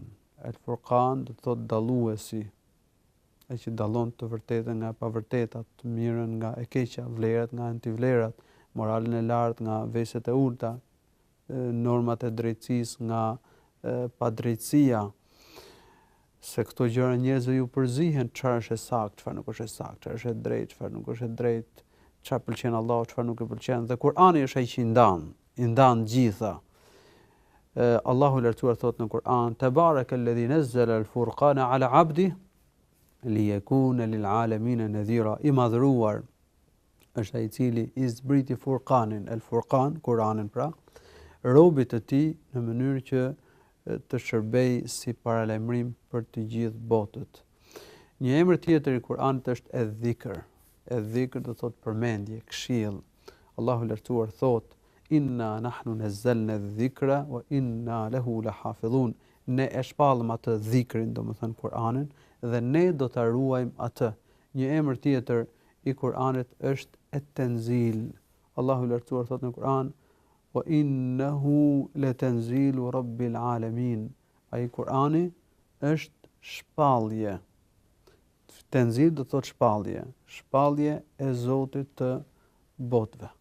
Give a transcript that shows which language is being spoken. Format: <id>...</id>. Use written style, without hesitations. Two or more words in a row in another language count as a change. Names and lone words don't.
<sq>El-Furqan do të thotë dalluesi, ai që dallon të vërtetën nga e pavërteta, të mirën nga e keqja, vlerat nga antivlerat, moralin e lartë nga veset e ulta, normat e drejtësisë nga padrejtësia. Se këto gjëra njerëzve ju përzihen, çfarë është e saktë, çfarë nuk është e saktë, çfarë është e drejtë, çfarë nuk është e drejtë, çfarë pëlqen Allahu, çfarë nuk e pëlqen. Dhe Kur'ani është ai që i ndan gjitha. Allahu i lartësuar thot në Kur'an:</sq> <ar>"تبارك الذي نزل الفرقان على عبده ليكون للعالمين نذيرا."</ar> <sq>I madhruar është ai i cili i zbriti Furqanin, el-Furqan, Kur'anin pra, robit të tij në mënyrë që të shërbej si paralajmërim për të gjithë botët. Një emër tjetër i Kur'anit është Edh-Dhikr. Edh-Dhikr do thotë përmendje, këshill. Allahu i lartësuar thot:</sq> <ar>"إنا نحن نزلنا الذكر وإنا له لحافظون."</ar> <sq>Ne e shpallëm atë dhikrin, domethënë Kur'anin, dhe ne do ta ruajmë atë. Një emër tjetër i Kur'anit është Et-Tanzil. Allahu i lartësuar thot në Kur'an:</sq> <ar>"وإنه لتنزيل رب العالمين."</ar> <sq>Ai Kur'ani është shpallje. Tanzil do thotë shpallje, shpallje e Zotit të botëve.</sq>